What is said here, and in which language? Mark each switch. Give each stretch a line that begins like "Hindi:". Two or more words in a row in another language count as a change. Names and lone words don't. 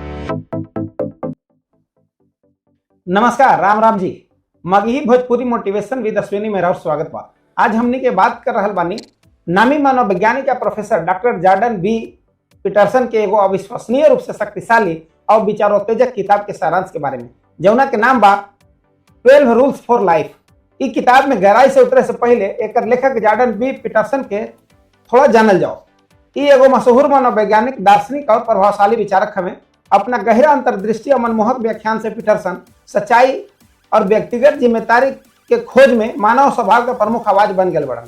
Bhojpuri: नमस्कार, राम राम जी। मगही भोजपुरी मोटिवेशन विद अश्विनी में और स्वागत बा। आज हमनी के बात कर रहल बानी नामी मनोवैज्ञानिक या प्रोफेसर डॉक्टर जॉर्डन बी पीटरसन के एगो अविश्वसनीय रूप से शक्तिशाली और विचारोत्तेजक किताब के सारांश के बारे में, जौना के नाम बा 12 रूल्स फॉर लाइफ। ई किताब में गहराई से उतरे से पहले एकर लेखक जॉर्डन बी पीटरसन के थोड़ा जानल जाओ। ई एगो मशहूर मनोवैज्ञानिक, दार्शनिक और प्रभावशाली विचारक हमें। अपना गहरा अंतर्दृष्टि और मनमोहक व्याख्यान से पीटरसन सच्चाई और व्यक्तिगत जिम्मेदारी के खोज में मानव स्वभाव का प्रमुख आवाज बन गए बड़न।